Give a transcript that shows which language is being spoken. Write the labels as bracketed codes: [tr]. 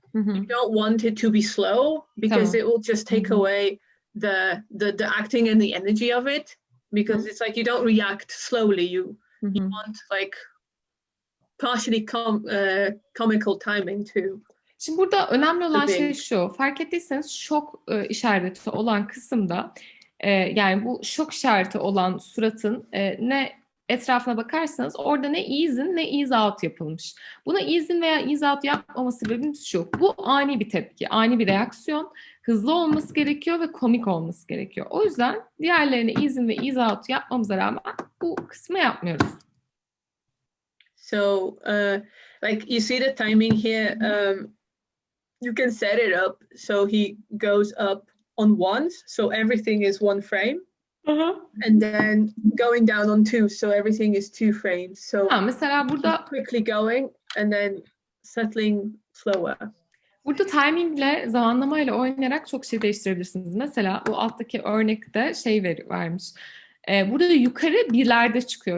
[en] You don't want it to be slow because it will just take away the acting and the energy of it, because it's like you don't react slowly. You want like partially comical timing too. [tr] Şimdi burada önemli olan şey şu. Fark ettiyseniz şok işareti olan kısımda yani bu şok işareti olan suratın ne etrafına bakarsanız orada ne ease in ne ease out yapılmış. Buna ease in veya ease out yapmama sebebimiz şu. Bu ani bir tepki, ani bir reaksiyon. Hızlı olması gerekiyor ve komik olması gerekiyor. O yüzden diğerlerine ease in ve ease out yapmamıza rağmen bu kısmı yapmıyoruz. [en] So like you see the timing here, you can set it up so he goes up on ones, so everything is one frame. And then going down on two, so everything is 2 frames. So [tr] mesela burada [en] quickly going and then settling slower. [tr] Burada timingle, zamanlamayla oynayarak çok şey değiştirebilirsiniz. Mesela bu alttaki örnekte vermiş. Burada yukarı birlerde çıkıyor.